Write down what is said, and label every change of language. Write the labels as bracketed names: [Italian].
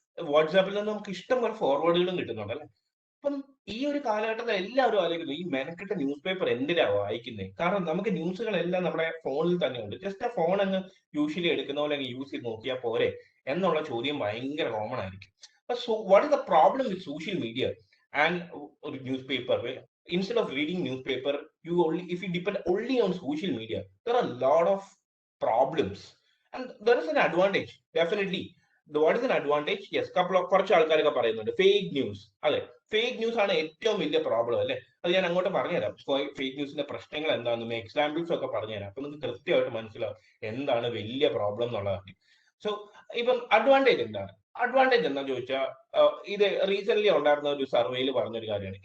[Malayalam] വാട്സാപ്പിൽ നിന്ന് നമുക്ക് ഇഷ്ടം പോലെ ഫോർവേഡുകളും കിട്ടുന്നുണ്ട്, അല്ലെ? അപ്പം ഈ ഒരു കാലഘട്ടത്തിൽ എല്ലാവരും ആലോചിക്കുന്നു ഈ മെനക്കെട്ട ന്യൂസ് പേപ്പർ എന്തിനാ വായിക്കുന്നത്? കാരണം നമുക്ക് ന്യൂസുകളെല്ലാം നമ്മുടെ ഫോണിൽ തന്നെ ഉണ്ട്. ജസ്റ്റ് ആ ഫോൺ അങ്ങ് യൂഷ്വലി എടുക്കുന്ന പോലെ അങ്ങ് യൂസ് ചെയ്ത് നോക്കിയാൽ പോരെ എന്നുള്ള ചോദ്യം ഭയങ്കര കോമൺ ആയിരിക്കും. [English] So what is the problem with social media and newspaper? Instead of reading newspaper, if you depend only on social media, there are a lot of problems, and there is an advantage. Definitely, what is an advantage? [Malayalam] Yes, കുറച്ച് ആൾക്കാരൊക്കെ പറയുന്നുണ്ട് fake news. അതെ, fake news ആണ് ഏറ്റവും വലിയ problem അല്ലെ. അത് ഞാൻ അങ്ങോട്ട് പറഞ്ഞുതരാം. ഫേക്ക് ന്യൂസിന്റെ പ്രശ്നങ്ങൾ എന്താണെന്നും എക്സാമ്പിൾസ് ഒക്കെ പറഞ്ഞുതരാം. അപ്പൊ നിങ്ങൾക്ക് കൃത്യമായിട്ട് മനസ്സിലാവും എന്താണ് വലിയ പ്രോബ്ലം എന്നുള്ളതാണ്. സോ ഇപ്പം അഡ്വാൻറ്റേജ് എന്താണ്? അഡ്വാൻറ്റേജ് എന്താ ചോദിച്ചാൽ, ഇത് റീസെന്റ് ഉണ്ടായിരുന്ന ഒരു സർവേയിൽ പറഞ്ഞൊരു കാര്യമാണ്.